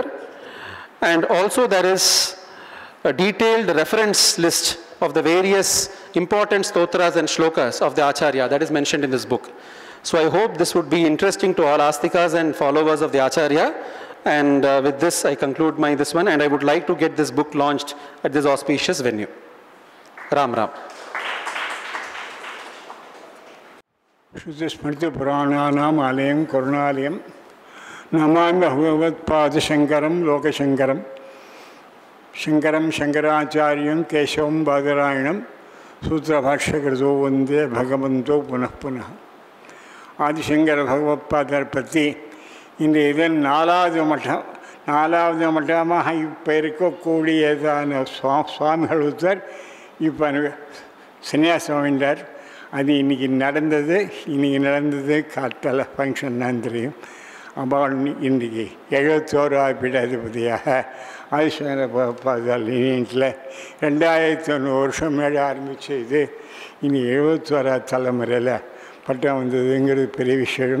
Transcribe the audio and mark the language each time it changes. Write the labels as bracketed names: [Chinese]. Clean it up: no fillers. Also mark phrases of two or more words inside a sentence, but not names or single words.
[English] And also there is a detailed reference list of the various important stotras and shlokas of the Acharya that is mentioned in this book. So I hope this would be interesting to all Astikas and followers of the Acharya. And with this, I conclude this one, and I would like to get this book launched at this auspicious venue. [Hindi] राम राम. [Sanskrit] श्रुति स्मृति पुराणानां आलयं करुणालयं नमामि भगवत् पाद शङ्करम् लोक शङ्करं शङ्करं शङ्कराचार्यं केशवं बादरायणं सूत्र भाष्य कृतौ वन्दे भगवन्तौ पुनः पुनः आदि शङ्कर भगवत् पादर् पति [Tamil] இன்றைய இதன் நாலாவது மட்டமாக இப்போ இருக்கக்கூடியதான சுவாமிகள் ஒருத்தர் இப்போ சன்னியாசம் வேண்டார். அது இன்றைக்கி நடந்தது காத்தால ஃபங்க்ஷன் தான் தெரியும். அவள் இன்றைக்கி 71ஆவது பீடாதிபதியாக ஆதிசங்கர பகவத்பாதால் லினியன்ட்டில் 2001 வருஷம் முன்னாடி ஆரம்பித்து இது இனி 71ஆவது தலைமுறையில் பட்டம் வந்ததுங்கிறது பெரிய விஷயம்.